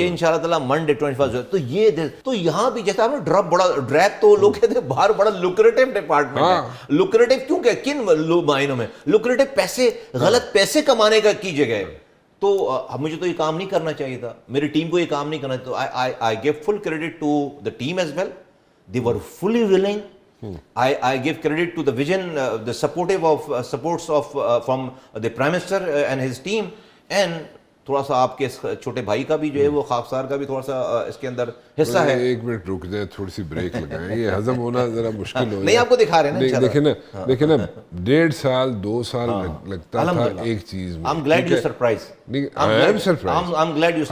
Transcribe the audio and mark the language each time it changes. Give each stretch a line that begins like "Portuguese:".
Urdu: یہ انشاءاللہ تعالیٰ منڈے 21 جولائی. تو یہ تو یہاں بھی جیسا آپ نے ڈریپ تو لوگ کہتے ہیں باہر بڑا لوکریٹو ڈپارٹمنٹ ہے. لوکریٹو کیوں کہ کن معنوں میں لوکریٹو؟ پیسے, غلط پیسے کمانے کا کی جگہ ہے. تو مجھے تو یہ کام نہیں کرنا چاہیے تھا, میری ٹیم کو یہ کام نہیں کرنا چاہیے.
English: تو I give full credit to the team as well. They were fully willing. I give credit to the vision, the supports from the Prime Minister and his team.
Urdu: And تھوڑا سا آپ کے چھوٹے بھائی کا بھی جو ہے وہ خاکسار کا بھی تھوڑا سا اس کے اندر حصہ ہے. ایک منٹ رک جائیں, تھوڑی سی بریک لگائیں, یہ ہضم ہونا ذرا مشکل ہو. نہیں آپ کو دکھا رہے ہیں نا, دیکھیں نا 1.5 سال 2 سال لگتا تھا ایک چیز میں.
English: I'm glad you surprised. I'm glad you surprised.